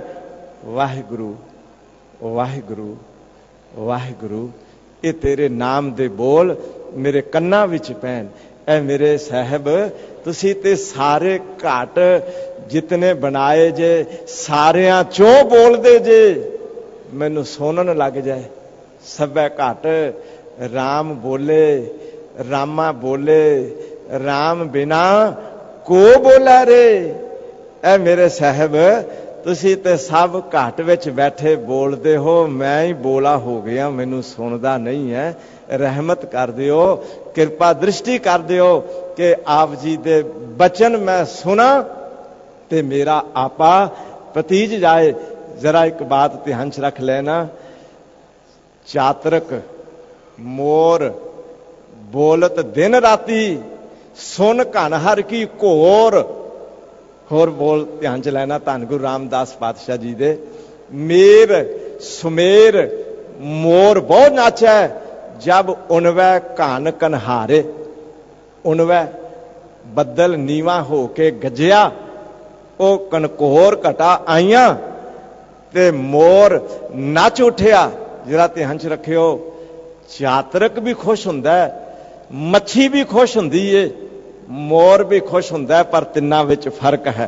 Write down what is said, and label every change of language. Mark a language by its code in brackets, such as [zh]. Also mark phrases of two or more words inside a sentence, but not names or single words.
[pa] वाहिगुरु वाहिगुरु वाहिगुरु, ਏ ਤੇਰੇ ਨਾਮ ਦੇ ਬੋਲ ਮੇਰੇ ਕੰਨਾਂ ਵਿੱਚ ਪੈਣ। ਐ ਮੇਰੇ ਸਾਹਿਬ ਤੁਸੀਂ ਤੇ ਸਾਰੇ ਘਾਟ ਜਿਤਨੇ ਬਣਾਏ ਜੇ, ਸਾਰਿਆਂ ਚੋਂ ਬੋਲ ਦੇ ਜੇ, ਮੈਨੂੰ ਸੁਣਨ ਲੱਗ ਜਾਏ। [bra] सबे घाट राम बोले, रामा बोले, राम बिना को बोला रे। [pa] ਐ ਮੇਰੇ ਸਾਹਿਬ ਤੁਸੀਂ ਤੇ ਸਭ ਘਾਟ ਵਿੱਚ ਬੈਠੇ ਬੋਲਤੇ ਹੋ, ਮੈਂ ਹੀ ਬੋਲਾ ਹੋ ਗਿਆ, ਮੈਨੂੰ ਸੁਣਦਾ ਨਹੀਂ ਹੈ। ਰਹਿਮਤ ਕਰ ਦਿਓ, ਕਿਰਪਾ ਦ੍ਰਿਸ਼ਟੀ ਕਰ ਦਿਓ ਕਿ ਆਪ ਜੀ ਦੇ ਬਚਨ ਮੈਂ ਸੁਣਾਂ ਤੇ ਮੇਰਾ ਆਪਾ ਪਤੀਜ ਜਾਏ। ਜ਼ਰਾ ਇੱਕ ਬਾਤ ਧਿਆਨ ਚ ਰੱਖ ਲੈਣਾ, [bra] चातरक मोर बोलत दिन राती, सुन घन हर की घोर। [pa] ਹੋਰ ਬੋਲ ਧਿਆਨ ਚ ਲੈਣਾ, ਧੰਨ ਗੁਰੂ ਰਾਮਦਾਸ ਪਾਤਸ਼ਾਹ ਜੀ ਦੇ। [bra] मेर सुमेर मोर बहुत नाचा, जब उनवै कान कन्हारे। [pa] ਉਨਵੈ ਬੱਦਲ ਨੀਵਾਂ ਹੋ ਕੇ ਗੱਜਿਆ, ਓ ਕਨਕੋਰ ਘਟਾ ਆਈਆਂ ਤੇ ਮੋਰ ਨੱਚ ਉੱਠਿਆ। ਜ਼ਰਾ ਧਿਆਨ ਚ ਰੱਖਿਓ, ਚਾਤ੍ਰਿਕ ਭੀ ਖੁਸ਼ ਹੁੰਦਾ ਹੈ, ਮੱਛੀ ਭੀ ਖੁਸ਼ ਹੁੰਦੀ ਹੈ, ਮੋਰ ਭੀ ਖੁਸ਼ ਹੁੰਦਾ ਹੈ, ਪਰ ਤਿੰਨਾਂ ਵਿੱਚ ਫ਼ਰਕ ਹੈ।